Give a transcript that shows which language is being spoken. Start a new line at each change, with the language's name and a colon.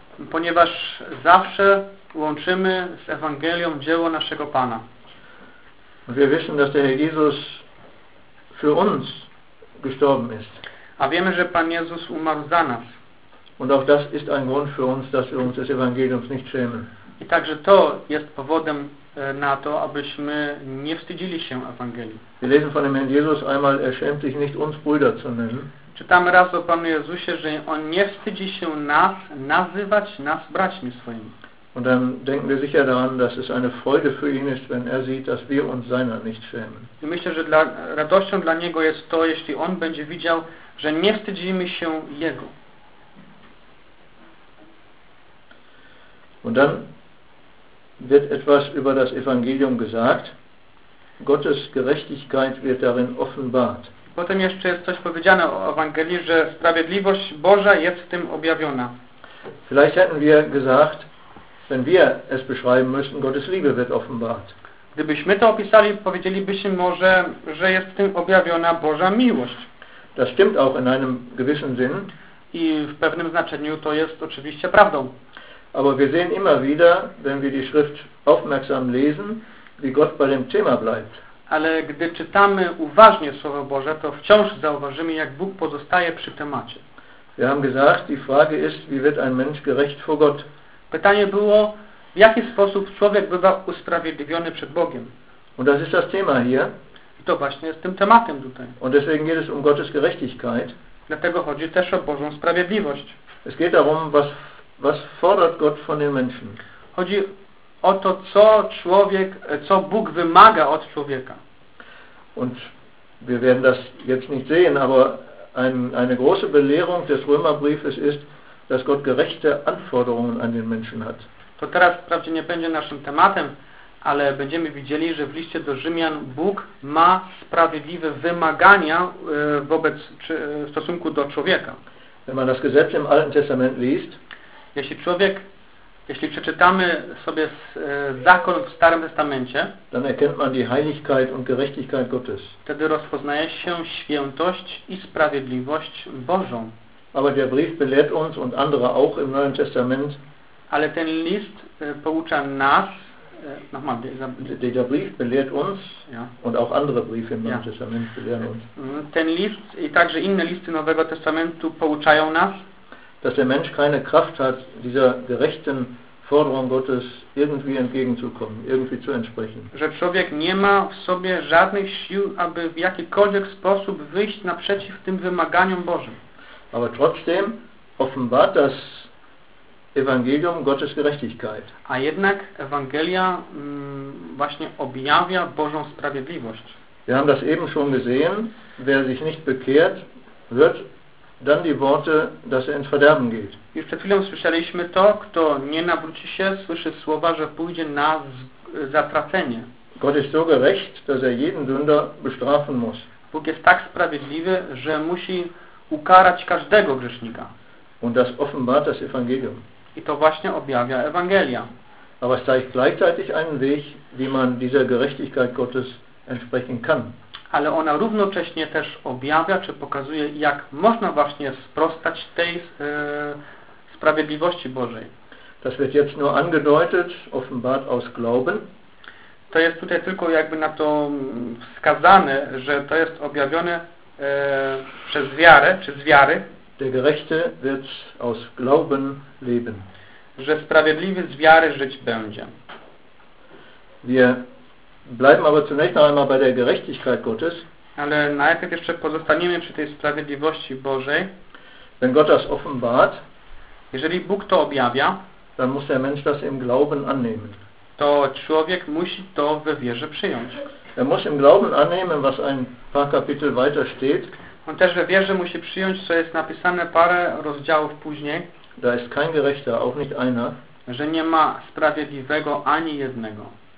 Polish: Ponieważ zawsze łączymy z Ewangelią dzieło naszego Pana.
German: Wir wissen, dass der Herr Jesus für uns gestorben ist.
Polish: A wiemy, że Pan Jezus umarł za nas.
German: Und auch das ist ein Grund für uns, dass wir uns des Evangeliums nicht schämen.
Polish: I także to jest powodem na to, abyśmy nie wstydzili się Ewangelii.
German: Wir lesen von dem Herrn Jesus einmal, er schämt sich nicht, uns Brüder zu nennen.
Polish: Czytamy raz o Panu Jezusie, że On nie wstydzi się nas nazywać nas braćmi swoimi.
German: Und dann denken wir sicher daran, dass es eine Freude für ihn ist, wenn er sieht, dass wir uns seiner nicht schämen.
Polish: I myślę, że radością dla niego jest to, jeśli on będzie widział, że nie wstydzimy się jego.
German: Und dann wird etwas über das Evangelium gesagt. Gottes Gerechtigkeit wird darin offenbart.
Polish: Potem jeszcze jest coś powiedziane o Ewangelii, że sprawiedliwość Boża jest w tym objawiona.
German: Vielleicht hätten wir gesagt, wenn wir es beschreiben müssen, Gottes Liebe wird offenbart.
Polish: Gdybyśmy to opisali, powiedzielibyśmy może, że jest w tym objawiona Boża miłość.
German: Das stimmt auch in einem gewissen Sinn.
Polish: I w pewnym znaczeniu to jest oczywiście prawdą.
German: Aber wir sehen immer wieder, wenn wir die Schrift aufmerksam lesen, wie Gott bei dem Thema bleibt.
Polish: Ale gdy czytamy uważnie Słowo Boże, to wciąż zauważymy, jak Bóg pozostaje przy temacie.
German: Wir haben gesagt, die Frage ist, wie wird ein Mensch gerecht vor Gott?
Polish: Pytanie było, w jaki sposób człowiek bywa usprawiedliwiony przed Bogiem.
German: Und das ist das Thema hier.
Polish: I to właśnie jest tym tematem tutaj.
German: Und deswegen geht es um Gottes Gerechtigkeit.
Polish: Dlatego chodzi też o Bożą sprawiedliwość.
German: Es geht darum, was fordert Gott von den Menschen.
Polish: Chodzi o to, co Bóg wymaga od człowieka.
German: Und wir werden das jetzt nicht sehen, aber eine große Belehrung des Römerbriefes ist, dass Gott gerechte Anforderungen an den Menschen hat.
Polish: To teraz wprawdzie nie będzie naszym tematem, ale będziemy widzieli, że w liście do Rzymian Bóg ma sprawiedliwe wymagania w stosunku do człowieka.
German: Wenn man das Gesetz im Alten Testament liest,
Polish: jeśli przeczytamy sobie zakon w Starym Testamencie,
German: dann erkennt man die Heiligkeit und Gerechtigkeit Gottes.
Polish: Wtedy rozpoznaje się świętość i sprawiedliwość Bożą.
German: Aber der Brief belehrt uns und andere auch im Neuen Testament.
Polish: Ale ten list poucza nas.
German: Nochmal, der Brief belehrt uns und auch andere Briefe im Neuen Testament belehren uns.
Polish: Ten list i także inne listy Nowego Testamentu pouczają nas.
German: Dass der Mensch keine Kraft hat, dieser gerechten Forderung Gottes irgendwie entgegenzukommen, irgendwie zu entsprechen.
Polish: Że człowiek nie ma w sobie żadnych sił, aby w jakikolwiek sposób wyjść naprzeciw tym wymaganiom Bożym.
German: Aber trotzdem offenbart das Evangelium Gottes Gerechtigkeit.
Polish: A jednak Ewangelia właśnie objawia Bożą sprawiedliwość.
German: Wir haben das eben schon gesehen, wer sich nicht bekehrt, wird dann die Worte, dass ins Verderben geht.
Polish: Już przed chwilą słyszeliśmy to, kto nie nawróci się, słyszy słowa, że pójdzie na zatracenie.
German: Gott ist so gerecht, dass jeden Sünder bestrafen muss.
Polish: Bóg jest tak sprawiedliwy, że musi ukarać każdego grzesznika.
German: Und das offenbart das Evangelium.
Polish: I to właśnie objawia Ewangelia.
German: Aber es zeigt gleichzeitig einen Weg, wie man dieser Gerechtigkeit Gottes entsprechen kann.
Polish: Ale ona równocześnie też objawia, czy pokazuje, jak można właśnie sprostać tej sprawiedliwości Bożej.
German: Das wird jetzt nur angedeutet, offenbart aus Glauben.
Polish: To jest tutaj tylko jakby na to wskazane, że to jest objawione przez wiarę, czy z wiary.
German: Der Gerechte wird aus Glauben leben.
Polish: Że sprawiedliwy z wiary żyć będzie.
German: Wir bleiben aber zunächst noch einmal bei der Gerechtigkeit Gottes.
Polish: Ale najpierw jeszcze pozostaniemy przy tej sprawiedliwości Bożej.
German: Wenn Gott das offenbart,
Polish: jeżeli Bóg to objawia,
German: dann muss der Mensch das im Glauben annehmen.
Polish: To człowiek musi to we wierze przyjąć.
German: Er muss im Glauben annehmen, was ein paar Kapitel weiter steht.
Polish: On też we wierze musi przyjąć, co jest napisane parę rozdziałów później.
German: Da ist kein Gerechter, auch nicht einer.
Polish: Że nie ma sprawiedliwego ani jednego.